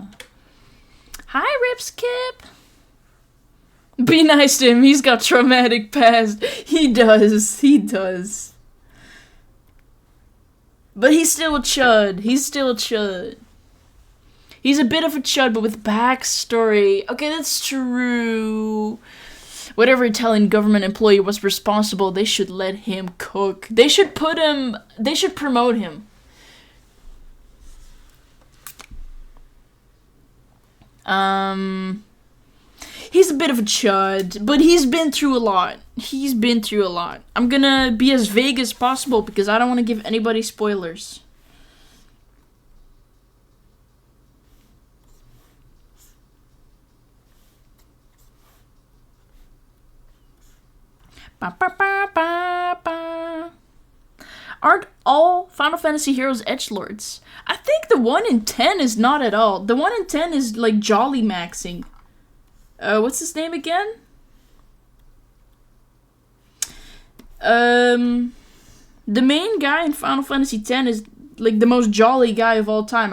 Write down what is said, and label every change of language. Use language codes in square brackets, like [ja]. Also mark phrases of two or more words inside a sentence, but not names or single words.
[en] Hi, Ripskip. Be nice to him. He's got traumatic past. He does. He does. But he's still a chud. He's still a chud. He's a bit of a chud, but with backstory. Okay, that's true. Whatever Italian government employee was responsible, they should let him cook. They should promote him. He's a bit of a chud, but he's been through a lot. He's been through a lot. I'm gonna be as vague as possible because I don't want to give anybody spoilers. Ba, ba, ba, ba, ba. Aren't all Final Fantasy heroes edgelords? I think the 1 in 10 is not at all. The 1 in 10 is like jolly maxing. What's his name again? The main guy in Final Fantasy X is like the most jolly guy of all time.